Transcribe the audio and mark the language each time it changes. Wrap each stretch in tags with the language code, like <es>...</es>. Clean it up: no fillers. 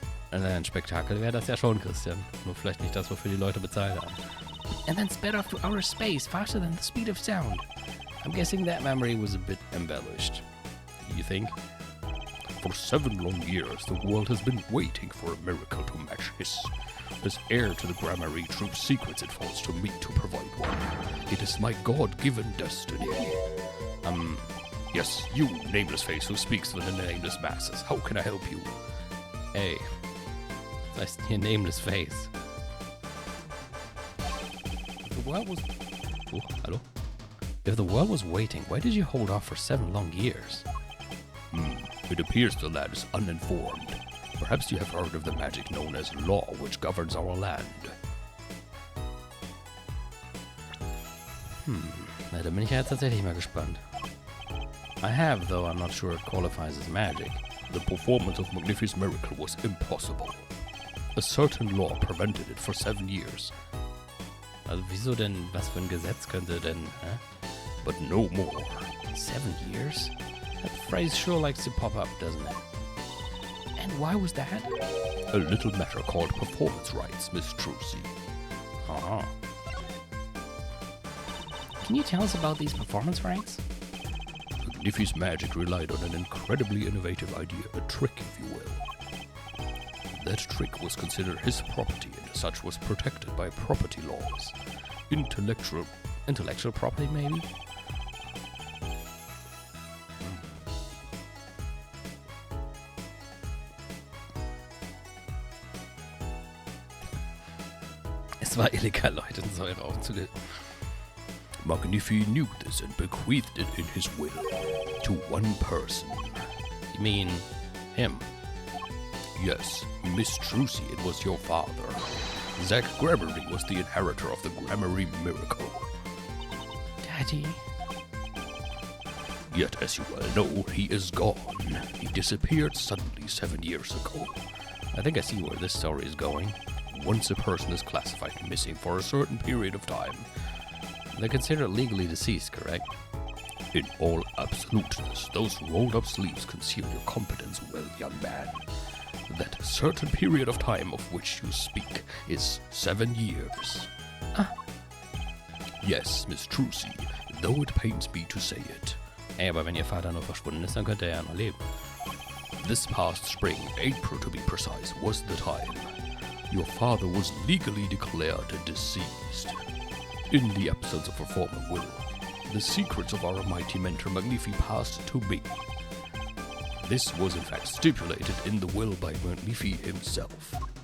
<de>Ein Spektakel wäre das ja schon, Christian. Nur vielleicht nicht das, wofür die Leute bezahlt haben.</de> <en>And then sped off to outer space faster than the speed of sound. I'm guessing that memory was a bit embellished. You think? For 7 long years, the world has been waiting for a miracle to match his. As heir to the Gramarye, true secrets it falls to me to provide one. It is my God-given destiny. Yes, you, nameless face who speaks to the nameless masses. How can I help you? Hey, that's your nameless face. The world was... Oh, hello? If the world was waiting, why did you hold off for 7 long years? It appears the lad is uninformed. Perhaps you have heard of the magic known as law, which governs our land.</en> <de>Na, da bin ich ja jetzt tatsächlich mal gespannt.</de> <en>I have, though I'm not sure it qualifies as magic. The performance of Magnifi's miracle was impossible. A certain law prevented it for 7 years.</en> <de>Also wieso denn, was für ein Gesetz könnte denn,</de> <en>But no more. 7 years? That phrase sure likes to pop up, doesn't it? And why was that? A little matter called performance rights, Miss Trucy. Uh-huh. Can you tell us about these performance rights? Magnifi's magic relied on an incredibly innovative idea, a trick, if you will. That trick was considered his property and as such was protected by property laws. Intellectual property, maybe?</en> <de>Es war illegal, Leute in Säure aufzugeben.</de> <en>Magnifi knew this and bequeathed it in his will to one person. You mean him? Yes, Miss Trucy, it was your father. Zach Gramarye was the inheritor of the Gramarye miracle. Daddy? Yet, as you well know, he is gone. He disappeared suddenly 7 years ago. I think I see where this story is going. Once a person is classified missing for a certain period of time, they're considered legally deceased, correct? In all absoluteness, those rolled-up sleeves conceal your competence well, young man. That certain period of time of which you speak is 7 years. Yes, Miss Trucy, though it pains me to say it.</en> <de>Ey, aber wenn ihr Vater nur verschwunden ist, dann könnte er ja noch leben.</de> <en>This past spring, April to be precise, was the time. Your father was legally declared deceased. In the absence of a formal will, the secrets of our mighty mentor Magnifi passed to me. This was in fact stipulated in the will by Magnifi himself.</en>